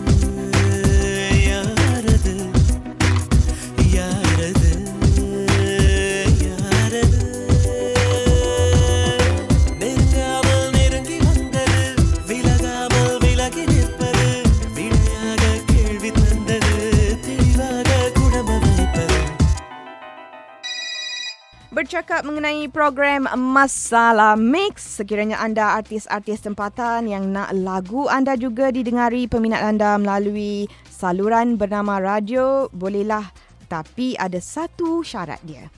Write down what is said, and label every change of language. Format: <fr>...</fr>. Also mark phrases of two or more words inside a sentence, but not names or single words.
<ta>யாரது யாரது யாரது நெருங்காமல் நெருங்கி வந்தது விலகாமல் விலகி நிற்பது விடையாக கேள்வி தந்தது தெளிவாக குணம வைப்பது</ta> <ms>Bercakap mengenai program Masalah Mix, sekiranya anda artis-artis tempatan yang nak lagu anda juga didengari peminat anda melalui saluran bernama radio, bolehlah, tapi ada satu syarat dia.</ms>